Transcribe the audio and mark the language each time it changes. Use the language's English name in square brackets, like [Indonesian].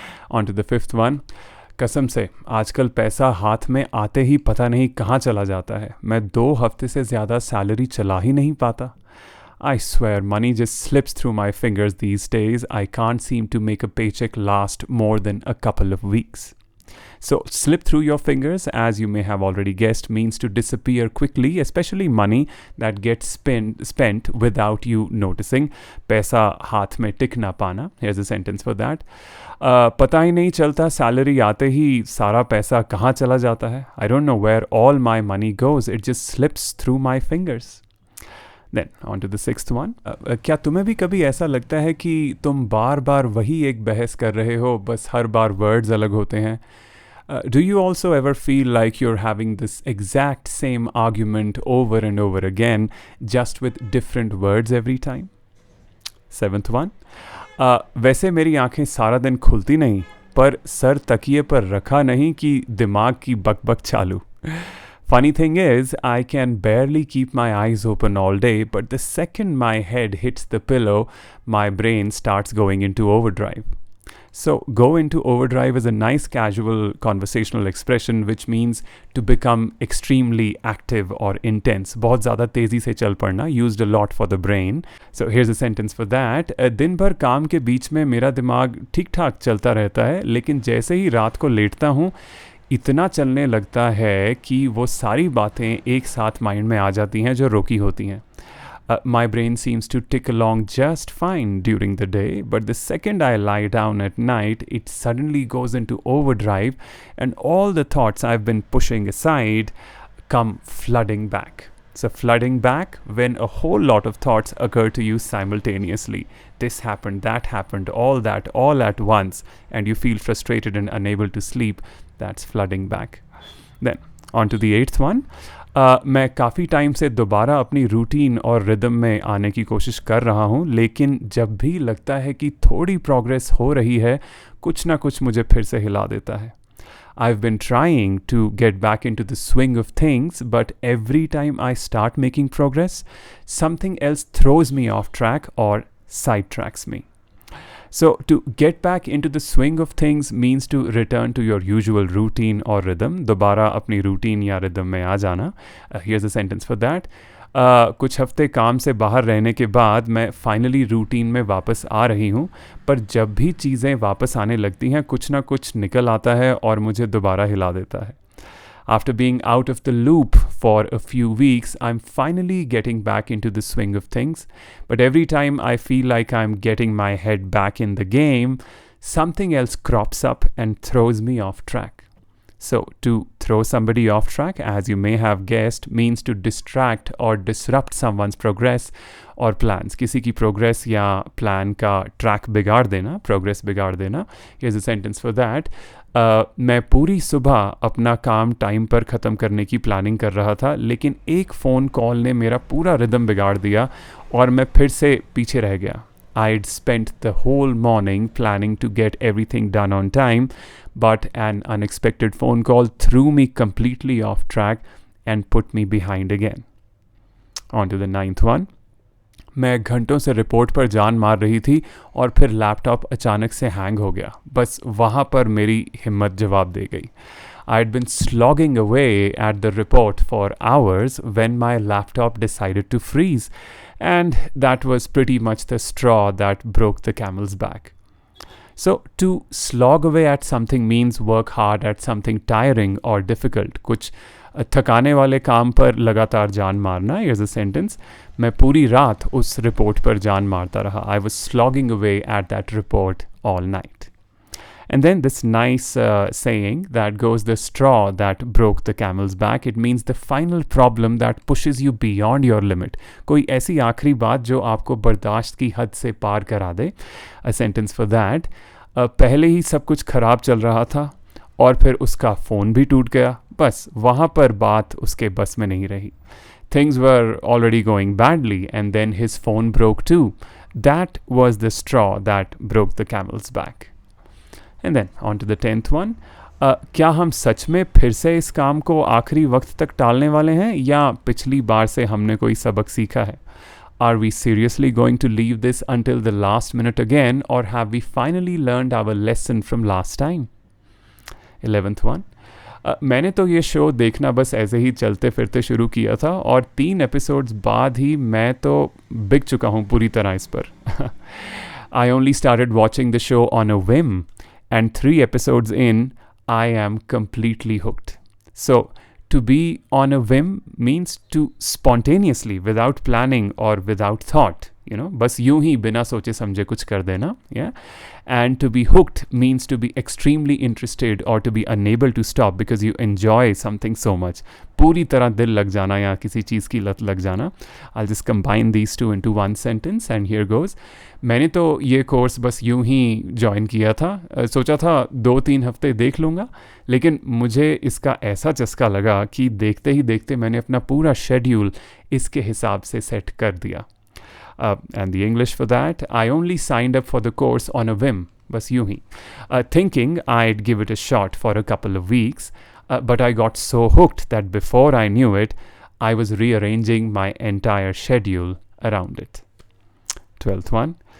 [English] On to the fifth one. [Hindi] कसम से आजकल पैसा हाथ में आते ही पता नहीं कहाँ चला जाता है. मैं 2 हफ्ते से ज़्यादा सैलरी चला ही नहीं पाता. [English] I swear money just slips through my fingers these days. I can't seem to make a paycheck last more than a couple of weeks. So, slip through your fingers, as you may have already guessed, means to disappear quickly, especially money that gets spent without you noticing. [Hindi] पैसा हाथ में टिक ना पाना. [English] Here's a sentence for that. [Hindi] पता ही नहीं चलता salary आते ही सारा पैसा कहाँ चला जाता है. [English] I don't know where all my money goes. It just slips through my fingers. Then, on to the sixth one. [Hindi] क्या तुम्हें भी कभी ऐसा लगता है कि तुम बार बार वही एक बहस कर रहे हो, बस हर बार वर्ड्स अलग होते हैं? [English] Do you also ever feel like you're having this exact same argument over and over again, just with different words every time? Seventh one. [Hindi] वैसे मेरी आंखें सारा दिन खुलती नहीं, पर सर तकिए पर रखा नहीं कि दिमाग की बकबक चालू. [English] Funny thing is, I can barely keep my eyes open all day, but the second my head hits the pillow, my brain starts going into overdrive. So, go into overdrive is a nice casual conversational expression which means to become extremely active or intense. [Hindi] बहुत ज़्यादा तेज़ी से चल पड़ना, [English] used a lot for the brain. So, here's a sentence for that. [Hindi] दिन भर काम के बीच में मेरा दिमाग ठीक ठाक चलता रहता है, लेकिन जैसे ही रात को लेटता हूँ इतना चलने लगता है कि वो सारी बातें एक साथ माइंड में आ जाती हैं जो रोकी होती हैं. [English] My brain seems to tick along just fine during the day, but the second I lie down at night, it suddenly goes into overdrive, and all the thoughts I've been pushing aside come flooding back. So, flooding back when a whole lot of thoughts occur to you simultaneously. This happened, that happened, all that, all at once, and you feel frustrated and unable to sleep. That's flooding back. Then, on to the eighth one. [Hindi] मैं काफ़ी time से दोबारा अपनी routine और rhythm में आने की कोशिश कर रहा हूँ, लेकिन जब भी लगता है कि थोड़ी प्रोग्रेस हो रही है, कुछ ना कुछ मुझे फिर से हिला देता है. [English] I've been trying to get back into the swing of things, but every time I start making progress, something else throws me off track or sidetracks me. So, to get back into the swing of things means to return to your usual routine or rhythm. [Hindi] दोबारा अपनी routine या rhythm में आ जाना. [English] Here's a sentence for that. [Hindi] कुछ हफ्ते काम से बाहर रहने के बाद मैं फाइनली रूटीन में वापस आ रही हूँ, पर जब भी चीज़ें वापस आने लगती हैं कुछ ना कुछ निकल आता है और मुझे दोबारा हिला देता है. [English] After being out of the loop for a few weeks, I'm finally getting back into the swing of things. But every time I feel like I'm getting my head back in the game, something else crops up and throws me off track. So, to throw somebody off track, as you may have guessed, means to distract or disrupt someone's progress or plans. [Hindi] किसी की progress या plan का track बिगाड़ देना, progress बिगाड़ देना. [English] Here's a sentence for that. [Hindi] मैं पूरी सुबह अपना काम टाइम पर ख़त्म करने की प्लानिंग कर रहा था, लेकिन एक फ़ोन कॉल ने मेरा पूरा रिदम बिगाड़ दिया और मैं फिर से पीछे रह गया. [English] I'd spent the whole morning planning to get everything done on time, but an unexpected phone call threw me completely off track and put me behind again. On to the ninth one. [Hindi] मैं घंटों से report पर जान मार रही थी और फिर लैपटॉप अचानक से हैंग हो गया. बस वहाँ पर मेरी हिम्मत जवाब दे गई. [English] I had been slogging away at the report for hours when my laptop decided to freeze, and that was pretty much the straw that broke the camel's back. So, to slog away at something means work hard at something tiring or difficult. [Hindi] कुछ थकाने वाले काम पर लगातार जान मारना. [English] Here's a sentence. [Hindi] मैं पूरी रात उस रिपोर्ट पर जान मारता रहा. [English] I was slogging away at that report all night. And then this nice saying that goes, the straw that broke the camel's back. It means the final problem that pushes you beyond your limit. [Hindi] कोई ऐसी आखिरी बात जो आपको बर्दाश्त की हद से पार करा दे. [English] A sentence for that. [Hindi] पहले ही सब कुछ खराब चल रहा था और फिर उसका फ़ोन भी टूट गया. बस वहाँ पर बात उसके बस में नहीं रही. [English] Things were already going badly and then his phone broke too. That was the straw that broke the camel's back. And then on to the 10th one. [Hindi] क्या हम सच में फिर से इस काम को आखिरी वक्त तक टालने वाले हैं या पिछली बार से हमने कोई सबक सीखा है? [English] Are we seriously going to leave this until the last minute again, or have we finally learned our lesson from last time? 11th one. [Hindi] मैंने तो ये शो देखना बस ऐसे ही चलते फिरते शुरू किया था और 3 एपिसोड्स बाद ही मैं तो बिक चुका हूँ पूरी तरह इस पर. [English] I only started watching the show on a whim, and 3 episodes in, I am completely hooked. So, to be on a whim means to spontaneously, without planning or without thought, [Hindi] बस यूं ही बिना सोचे समझे कुछ कर देना. [English] Yeah. And to be hooked means to be extremely interested or to be unable to stop because you enjoy something so much. [Hindi] पूरी तरह दिल लग जाना या किसी चीज़ की लत लग जाना. [English] I'll just combine these two into one sentence and here goes. [Hindi] मैंने तो ये कोर्स बस यूं ही ज्वाइन किया था. सोचा था 2-3 हफ्ते देख लूँगा, लेकिन मुझे इसका ऐसा चस्का लगा कि देखते ही देखते मैंने अपना पूरा शेड्यूल इसके हिसाब से सेट कर दिया. [English] And the English for that, I only signed up for the course on a whim, [Hindi] bas यूं ही, [English] thinking I'd give it a shot for a couple of weeks, but I got so hooked that before I knew it, I was rearranging my entire schedule around it. 12th one.